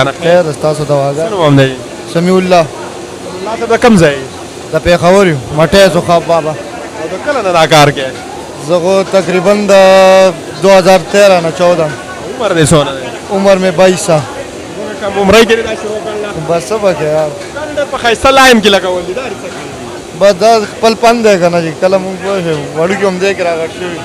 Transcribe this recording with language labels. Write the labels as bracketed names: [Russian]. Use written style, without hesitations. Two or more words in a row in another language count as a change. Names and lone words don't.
[Pashto] खैर रस्ता सो दवागा समीउल्लाह समीउल्लाह कम जाए د پېښور یو مټی څخه بابا او د کله نه دا کار کوي؟ زه خو تقریبا د 2013 نه 14 عمر دې څونه دی؟ عمر مې 22 سال کم عمرۍ کې دې دا شروع کړله؟ بس څه به کوې یار ډېر په ښایسته لایم کې لګول دي دا هر څه کوي. بس دا خپل پند دی که نه چې کله مونږ پوه شو وړوکي هم دی کې راغټ شوي